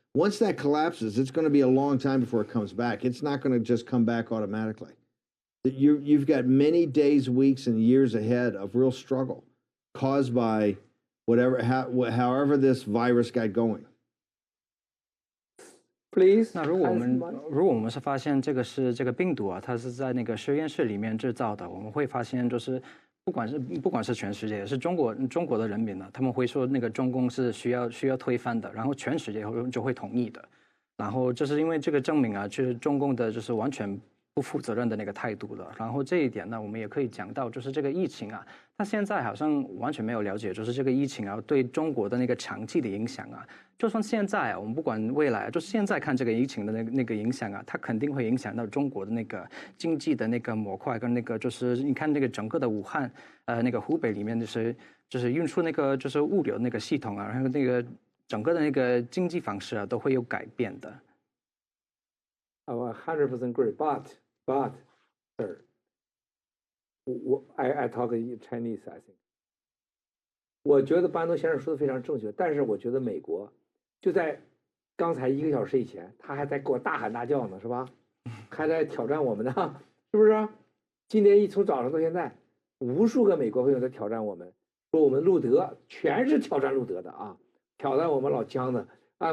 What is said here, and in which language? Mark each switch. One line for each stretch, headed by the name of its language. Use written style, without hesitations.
English: Once that collapses, it's going to be a long time before it comes back. It's not going to just come back automatically. You've got many days, weeks, and years ahead of real struggle caused by however this virus got going. Please.
Chinese: 那如果我们是发现这个病毒啊，它是在那个实验室里面制造的，我们会发现就是不管是全世界，是中国的人民呢，他们会说那个中共是需要推翻的，然后全世界就会同意的，然后就是因为这个证明啊，就是中共的就是完全不负责任的那个态度了。然后这一点呢，我们也可以讲到，就是这个疫情啊，它现在好像完全没有了解，就是这个疫情啊对中国的那个长期的影响啊。就算现在啊，我们不管未来，就现在看这个疫情的那个影响啊，它肯定会影响到中国的那个经济的那个模块跟那个就是你看那个整个的武汉那个湖北里面就是运输那个就是物流那个系统啊，然后那个整个的那个经济方式啊都会有改变的。
English: 100% agree, but, sir, I talk Chinese, I think.
Chinese: 我觉得班农先生说的非常正确，但是我觉得美国就在刚才1个小时以前，他还在给我大喊大叫呢，是吧？还在挑战我们呢，是不是？今天从早上到现在，无数个美国朋友在挑战我们，说我们路德全是挑战路德的啊，挑战我们老姜的啊！